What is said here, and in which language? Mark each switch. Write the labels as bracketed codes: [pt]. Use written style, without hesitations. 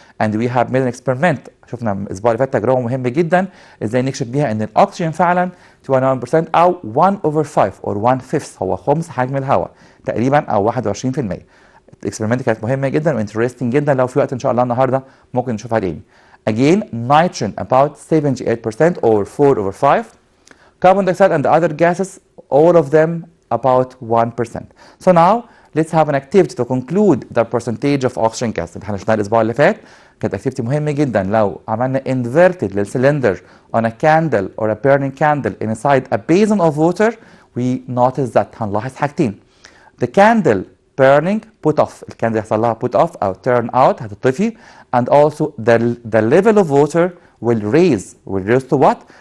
[en] And we have made an experiment. [ar] شفنا الاسبوع اللي فات تجربه مهمه جدا ازاي نكشف بيها ان الاكسجين فعلا 21% او 1 over 5 or 1/5 هو خمس حجم الهواء تقريبا او 21%. الاكسبيرمنت كانت مهمه جدا وانترستنج جدا، لو في وقت ان شاء الله النهارده ممكن نشوفها تاني. [en] Again, nitrogen about 78% or 4 over 5. Carbon dioxide and the other gases, all of them about 1%. So now let's have an activity to conclude the percentage of oxygen gas. [ar] اللي احنا شفناها الاسبوع اللي فات كانت activity مهمه جدا. لو عملنا [en] inverted للcylinder on a candle or a burning candle inside a basin of water, we notice that [ar] هنلاحظ حاجتين. [en] The candle burning put off، [ar] الكاندل يحصل لها [en] put off أو turn out [ar] هتطفي، [en] and also the level of water will raise to what?